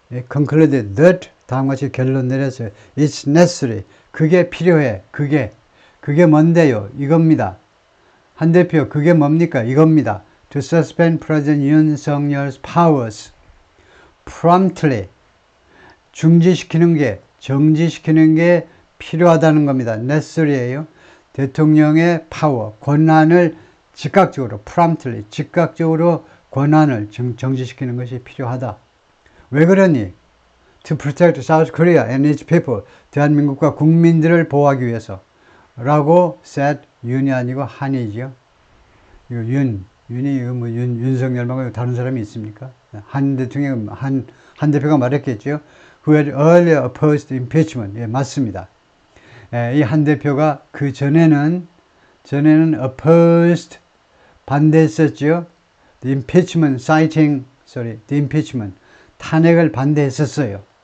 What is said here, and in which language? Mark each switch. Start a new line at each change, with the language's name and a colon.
English: concluded that,
Korean: 다음과 같이 결론 내렸어요.
English: It's necessary,
Korean: 그게 필요해, 그게 뭔데요? 이겁니다. 한 대표, 그게 뭡니까? 이겁니다.
English: To suspend President Yoonseokyeol's powers promptly,
Korean: 정지시키는 게 필요하다는 겁니다.
English: necessary
Korean: 예요. 대통령의 파워, 권한을 즉각적으로,
English: promptly,
Korean: 즉각적으로 권한을 정지시키는 것이 필요하다. 왜 그러니?
English: To protect South Korea and its people,
Korean: 대한민국과 국민들을 보호하기 위해서 라고
English: said,
Korean: 윤이 아니고 한이죠. 이거 윤이 이거 뭐 윤석열 말고 다른 사람이 있습니까? 한 대통령, 한 대표가 말했겠죠.
English: Who had earlier opposed impeachment.
Korean: 예, 맞습니다. 이 한 대표가 그 전에는 opposed, 반대했었죠.
English: The impeachment, the impeachment,
Korean: 탄핵을 반대했었어요.